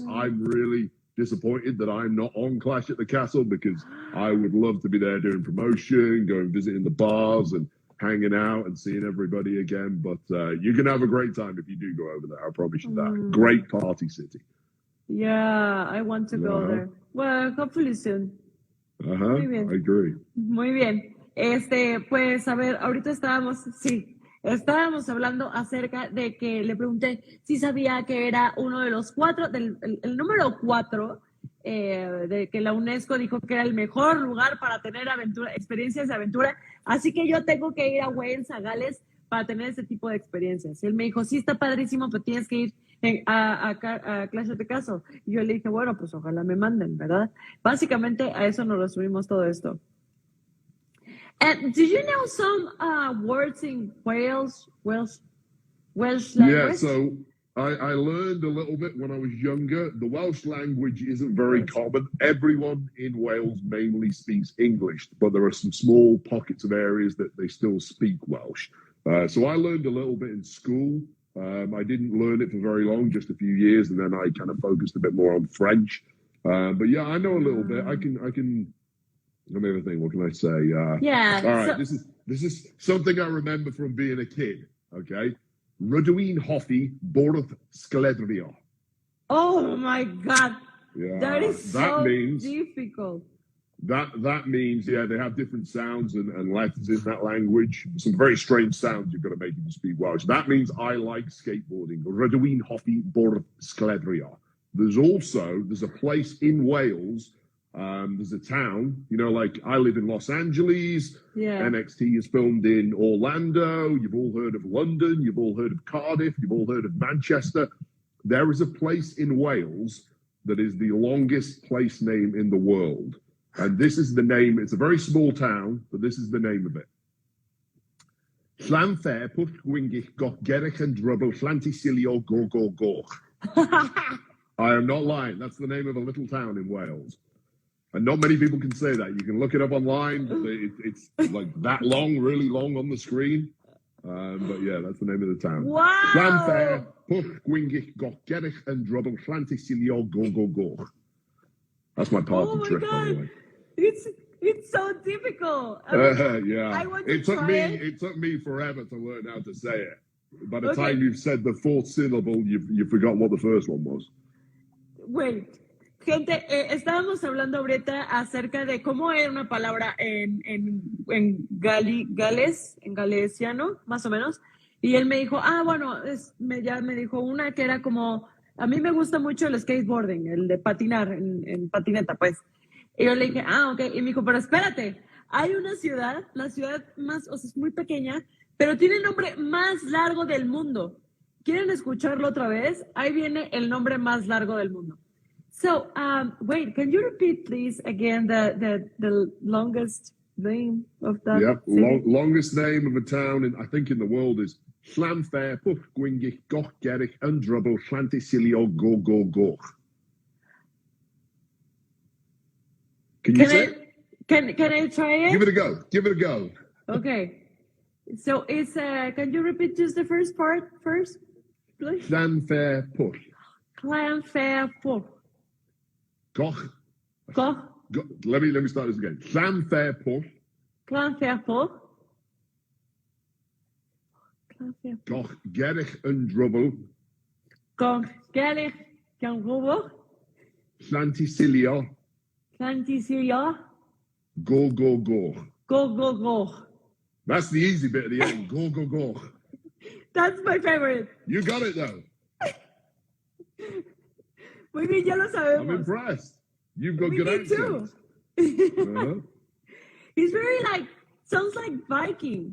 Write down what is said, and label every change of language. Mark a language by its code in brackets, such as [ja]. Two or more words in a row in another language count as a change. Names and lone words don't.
[en] I'm really disappointed that I'm not on Clash at the Castle because I would love to be there doing promotion, going visiting the bars and hanging out and seeing everybody again. But you're going to have a great time if you do go over there. I promise you that. Great party city. Yeah, I want to go there. Well, hopefully soon. [es] Muy bien. [en] I agree. [es] Muy bien. Pues a ver, ahorita estábamos hablando acerca de que le pregunté si sabía que era uno de los 4, el número 4, de que la UNESCO dijo que era el mejor lugar para tener experiencias de aventura. Así que yo tengo que ir a Wales, a Gales, para tener ese tipo de experiencias. Él me dijo, sí, está padrísimo, pero tienes que ir a Clash of the Castle. Y yo le dije, bueno, pues ojalá me manden, ¿verdad? Básicamente a eso nos resumimos todo esto. [en] And do you know some words in Welsh language? Yeah, so I learned a little bit when I was younger. The Welsh language isn't very common. Everyone in Wales mainly speaks English, but there are some small pockets of areas that they still speak Welsh. So I learned a little bit in school. I didn't learn it for very long, just a few years, and then I kind of focused a bit more on French. But yeah, I know a little bit. I can. Let me have a think. What can I say? Yeah. All right. This is something I remember from being a kid. Okay. [cy] Rydw i'n hoffi bwrdd sgledrio. [en] Oh my God. Yeah. That is so difficult. That means, yeah, they have different sounds and letters in that language. Some very strange sounds you've got to make if you speak Welsh. That means I like skateboarding. [cy] Rydw i'n hoffi bwrdd sgledrio. [en] There's a place in Wales. There's a town, like I live in Los Angeles. Yeah. NXT is filmed in Orlando. You've all heard of London. You've all heard of Cardiff. You've all heard of Manchester. There is a place in Wales that is the longest place name in the world. And this is the name. It's a very small town, but this is the name of it. Llanfair pwll gwingich goch gerich and drubble llantysilio go go goch. I am not lying. That's the name of a little town in Wales. And not many people can say that. You can look it up online. It's like that long, really long on the screen. But yeah, that's the name of the town. Wow! Llanfair, Pwll Gwingich, Goch Gerich and Drubble, Llantysilio, Go Go Go. That's my party trick, by the way. It's so difficult. Yeah. It took me forever to learn how to say it. By the time you've said the fourth syllable, you've forgotten what the first one was. Wait. [es] Gente, estábamos hablando ahorita acerca de cómo era una palabra en Gales, en galesiano, más o menos. Y él me dijo, bueno, ya me dijo una que era como, a mí me gusta mucho el skateboarding, el de patinar en patineta, pues. Y yo le dije, ok. Y me dijo, pero espérate, hay una ciudad, la ciudad más, es muy pequeña, pero tiene el nombre más largo del mundo. ¿Quieren escucharlo otra vez? Ahí viene el nombre más largo del mundo. [en] So, wait, can you repeat, please, again, the longest name of that city? Longest name of a town, I think, in the world is Llanfair, Pwll Gwingich, Goch Gerich, and Drubble, Llantysilio, Go Go Goch. Can you say it? Can I try it? Give it a go. Okay. So it's, can you repeat just the first part first, please? Llanfair, Pwll. Llanfair, Pwll. Goch. Let me start this again. Llanfair, Pwll. Llanfair, Pwll. Goch Gerich and Drubble. Goch Gerich and Drubble. Llantysilio. Llantysilio. Go Go Goch. Go Go Goch. That's the easy bit at the end. Go Go Goch. That's my favorite. You got it though. [es] Muy bien, ya lo sabemos. [en] I'm impressed. You've got good accents. Too. He's very sounds like Viking.